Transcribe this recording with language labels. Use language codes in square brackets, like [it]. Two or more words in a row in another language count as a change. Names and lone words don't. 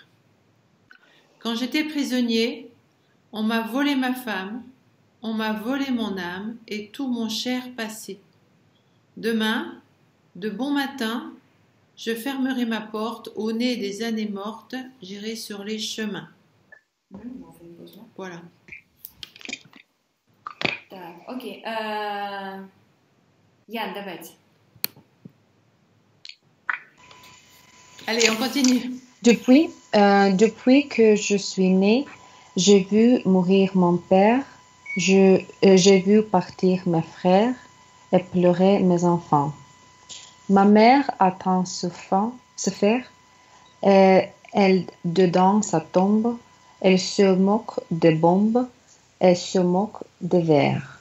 [fr] Quand j'étais prisonnier, on m'a volé ma femme, on m'a volé mon âme et tout mon cher passé. Demain, de bon matin, je fermerai ma porte au nez des années mortes, j'irai sur les chemins. Voilà. [ru] Так, окей. Ян, давайте. [fr] Allez, on continue. Depuis que je suis née, j'ai vu mourir mon père, J'ai vu partir mes frères et pleurer mes enfants. Ma mère a tant souffert et elle, dedans sa tombe, elle se moque des bombes et se moque des vers.